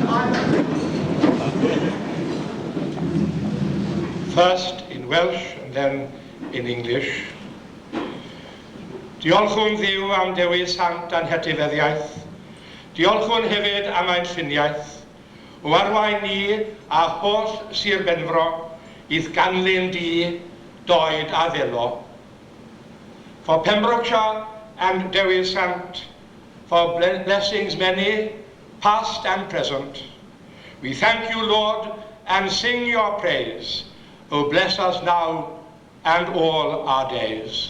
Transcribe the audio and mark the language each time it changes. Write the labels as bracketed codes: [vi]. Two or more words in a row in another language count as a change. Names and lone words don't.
[en] Ivan. First in Welsh and then in English. [cy] Diolchwn Dduw am Dewi Sant a'n hetifeddiaeth. Diolchwn hefyd am ein lluniaeth. O arwain ni a holl Sir Benfro idd ganlyn di doed a ddelo. [en] For Pembrokeshire and Dewi Sant, for blessings many, past and present, we thank you, Lord, and sing your praise. O bless us now and all our days.